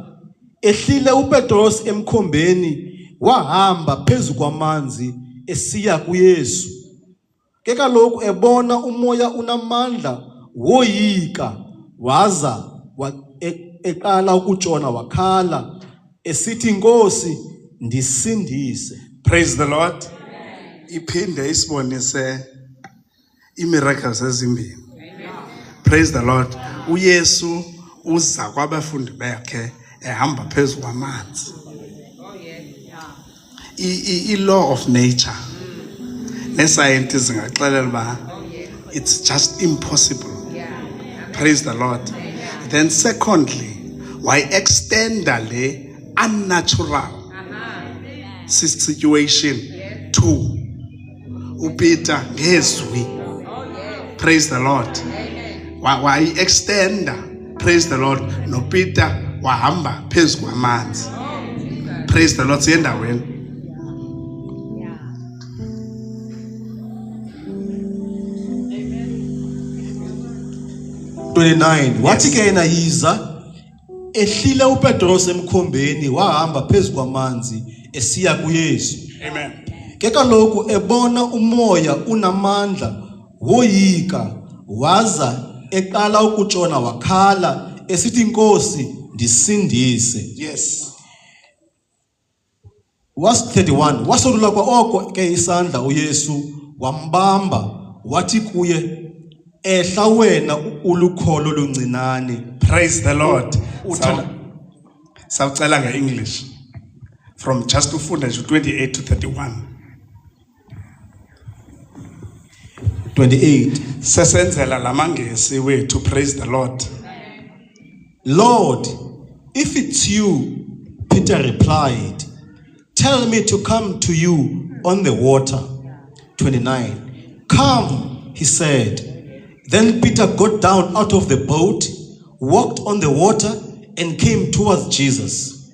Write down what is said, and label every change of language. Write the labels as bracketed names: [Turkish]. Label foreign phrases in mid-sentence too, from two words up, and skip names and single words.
[Xhosa] Ehlile uPetros emkhombeni wahamba phezu kwamanzi esiya kuYesu. Ke kaloku ebona umoya unamandla woyika waza eqala ukutshona wakhala esithi Nkosi ndisindise. [English] Praise the Lord. [Xhosa] Iphinde isibonise imiracles ezimbini. [English] Praise the Lord. [Xhosa] uYesu uza kwabafundi bakhe ehamba phezu kwamanzi. [English] I-law of nature [Xhosa] nescientists ngaxelela uba [English] it's just impossible. Praise the Lord. Then secondly, why extend [Xhosa] le unnatural [English] situation to uPeter ngezwi. Praise the Lord. wayi-extenda, praise the Lord, [Xhosa] noPeter wahamba phezu kwamanzi. [English] Praise the Lord. [Xhosa] Siyendaweni. 29 wathi ke yena yiza ehlile uPetros emkhombeni wahamba phezu kwamanzi esiya kuYesu. Amen. Ke kaloku ebona umoya unamandla woyika waza eqala ukutshona wakhala esithi Nkosi ndisindise. Yes. Verse 31 wasolula kwa oko ke isandla uYesu wambamba wathi kuye ehla wena ulukholo luncinane. [English] Praise the Lord. [Xhosa] Sawucela nge-English [English] from just [Xhosa] ufunda nje 28 to 31. 28 Sesenzela lamangesi wethu, [English] praise the Lord. Lord, if it's you, Peter replied, tell me to come to you on the water. 29 Come, he said. Then Peter got down out of the boat, walked on the water, and came towards Jesus.